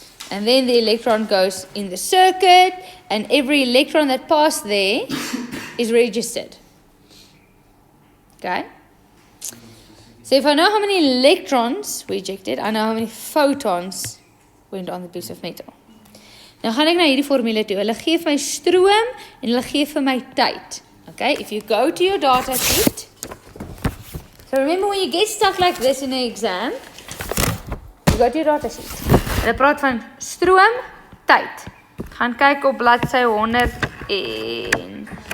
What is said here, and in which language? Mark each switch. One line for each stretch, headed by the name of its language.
English: And then the electron goes in the circuit, and every electron that passed there is registered. Okay? So if I know how many electrons were ejected, I know how many photons went on the piece of metal.
Afrikaans: Nou gaan ek na hierdie formule toe. Hulle gee vir my stroom en hulle gee vir my tyd.
English: Okay? If you go to your data sheet. So remember when you get stuff like this in an exam, you go to your data sheet.
Afrikaans: Hulle praat van stroom, tyd. Gaan kyk op bladsy 110.